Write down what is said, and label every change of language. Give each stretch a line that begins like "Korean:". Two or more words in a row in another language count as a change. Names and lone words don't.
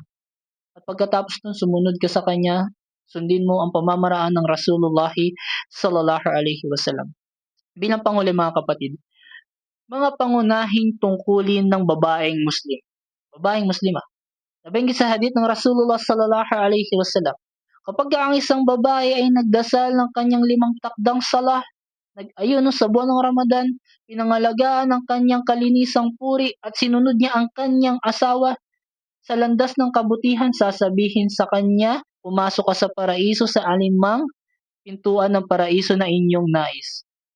Filipino: At pagkatapos nun, sumunod ka sa Kanya, sundin mo ang pamamaraan ng Rasulullah
Arabic: صلى الله عليه وسلم.
Filipino: Bilang panghuli mga kapatid, mga pangunahing tungkulin ng babaeng Muslim. Babaeng Muslima. Nabanggit sa hadith ng Rasulullah
Arabic: صلى الله عليه وسلم,
Filipino: kapag ang isang babae ay nagdasal ng kanyang 5 takdang salah, nag-ayuno sa buwan ng Ramadan, pinangalagaan ang kanyang kalinisang puri at sinunod niya ang kanyang asawa sa landas ng kabutihan, sasabihin sa kanya, pumasok ka sa paraiso sa alinmang pintuan ng paraiso na inyong nais.